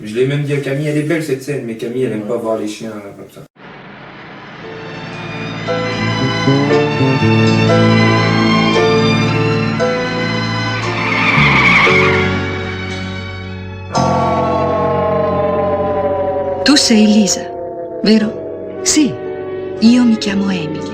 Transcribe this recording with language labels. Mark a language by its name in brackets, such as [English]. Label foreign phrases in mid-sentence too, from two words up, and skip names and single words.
[French] Je l'ai même dit à Camille, elle est belle cette scène, mais Camille elle aime Ouais. pas voir les chiens comme ça. [Italian] Tu sei Lisa, vero? Sì, io mi chiamo Emily.